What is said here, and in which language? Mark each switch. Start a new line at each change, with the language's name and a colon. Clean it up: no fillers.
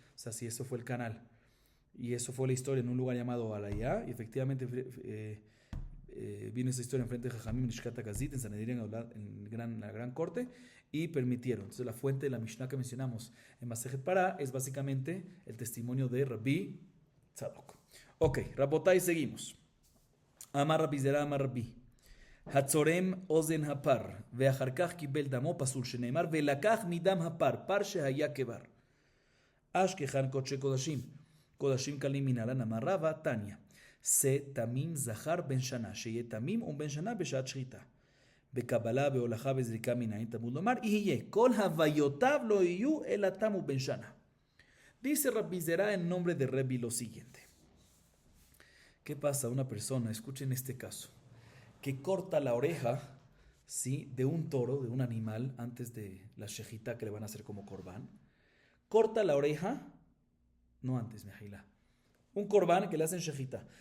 Spanish: O sea, si eso fue el canal. Y eso fue la historia en un lugar llamado Alayá. Y efectivamente vino esa historia enfrente de Jajamim Nishkat Akazit, en Sanedrín, en la gran corte, y permitieron. Entonces, la fuente de la Mishnah que mencionamos en Masejet Pará es básicamente el testimonio de Rabbi Tzadok. Ok, Rabotai, seguimos. Amar Rabbi Zera, Amar Rabbi.
Hebrew: הצורם אוזן הפר, ואחר כך קיבל דמו פסול שנאמר, ולקח מדם הפר, פר שהיה כבר. אשכחן קודשי קודשים, קודשים קלים מנהלן אמר רבא, תניא, שא תמים זכר בן שנה, שיהיה תמים ובן שנה בשעת שחיטה. בקבלה, בהולכה וזריקה מן העין תמוד לומר, יהיה, כל הוויותיו לא יהיו, אלא תם ובן שנה.
Spanish: Dice Rabbi Zera en nombre de Rebbi lo siguiente. ¿Qué pasa? Una persona, escuchen este caso, que corta la oreja, ¿sí?, de un toro, de un animal, antes de la shejitá que le van a hacer como corbán. Corta la oreja, no antes, mejilá. Un corbán que le hacen shejitá.